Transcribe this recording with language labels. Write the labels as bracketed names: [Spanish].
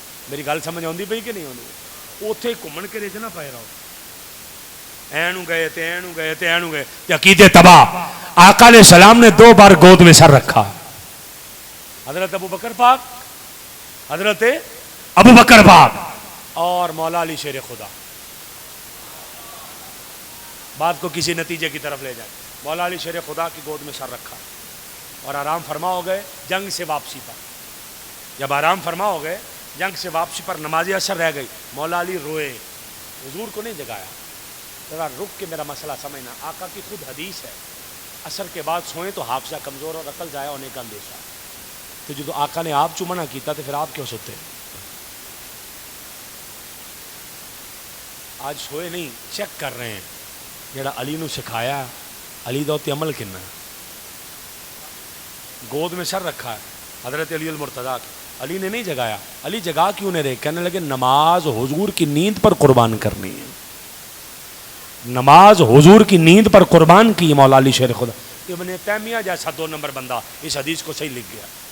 [Punjabi] میری گل سمجھ آتی پئی کہ نہیں آتی؟ اتنے گھومن کے رچ نہ پائے رہو، اینو گئے تے اینو گئے تے اینو گئے تے عقیدے تباہ. [Urdu] آقا علیہ السلام نے 2 بار گود میں سر رکھا. حضرت ابو بکر پاک، حضرت ابو بکر پاک اور مولا علی شیر خدا. بات کو کسی نتیجے کی طرف لے جائیں. مولا علی شیر خدا کی گود میں سر رکھا اور آرام فرما ہو گئے جنگ سے واپسی پر. جب آرام فرما ہو گئے جنگ سے واپسی پر نماز عصر رہ گئی، مولا علی روئے، حضور کو نہیں جگایا. ذرا رک کے میرا مسئلہ سمجھنا. آقا کی خود حدیث ہے عصر کے بعد سوئیں تو حافظہ کمزور اور عقل ضائع ہونے کا اندیشہ. [Punjabi] تو جو آقا نے آپ چ منع کیتا تو پھر آپ کیوں سوتے؟ آج سوئے نہیں، چیک کر رہے ہیں جڑا علی نو سکھایا علی دا تے عمل کنا. [Urdu] گود میں سر رکھا ہے حضرت علی المرتضیٰ کی، علی نے نہیں جگایا. علی جگا کیوں نہیں رہے؟ کہنے لگے نماز حضور کی نیند پر قربان کرنی ہے، نماز حضور کی نیند پر قربان کی. مولا علی شیر خدا ابن تیمیہ جیسا 2 نمبر بندہ اس حدیث کو صحیح لکھ گیا.